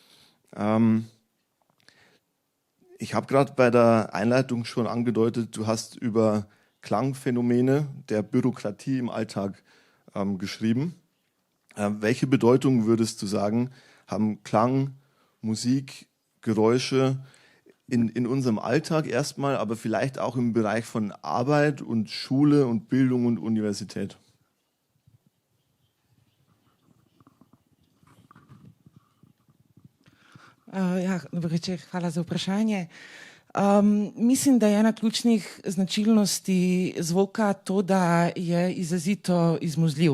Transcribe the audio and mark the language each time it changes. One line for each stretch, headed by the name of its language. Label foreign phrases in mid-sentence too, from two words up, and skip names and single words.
German: Ich habe gerade bei der Einleitung schon angedeutet, du hast über Klangphänomene der Bürokratie im Alltag geschrieben. Welche Bedeutung würdest du sagen, haben Klang, Musik, Geräusche in unserem Alltag erstmal, aber vielleicht auch im Bereich von Arbeit und Schule und Bildung und Universität?
Slovenian: Dobro večer, hvala za vprašanje. Mislim, da je ena ključnih značilnosti zvoka to, da je izrazito izmuzljiv.